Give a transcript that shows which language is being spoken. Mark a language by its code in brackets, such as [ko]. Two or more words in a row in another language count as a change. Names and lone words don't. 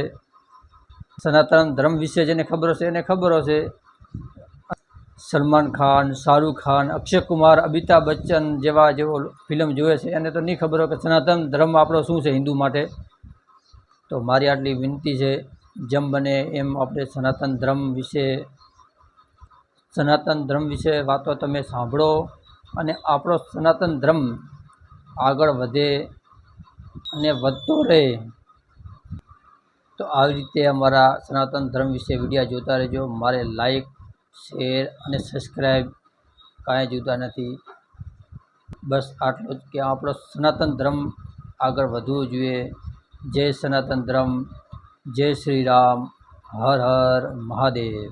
[gu] સનાતન ધર્મ વિષે જેને ખબર હશે એને ખબર હશે। સલમાન ખાન, શાહરુખ ખાન, અક્ષય કુમાર, અમિતાભ બચ્ચન જેવા ફિલ્મ જોએ છે એને તો નહીં ખબર હો કિ સનાતન ધર્મ આપણો શું છે હિંદુ માટે। તો મારી આટલી વિનતી છે, જેમ બને એમ આપણે સનાતન ધર્મ વિષે વાતો તમે સાંભળો અને આપણો સનાતન ધર્મ આગળ વધે અને વધતો રહે। तो આવી રીતે અમારા સનાતન ધર્મ વિશે વિડીયો જોતા રહેજો। મારે લાઈક, શેર અને સબસ્ક્રાઈબ કાંઈ જોતા નથી। બસ આટલું જ કે આપણો સનાતન ધર્મ આગળ વધવું જોઈએ। જય સનાતન ધર્મ, જય શ્રી રામ, હર હર મહાદેવ।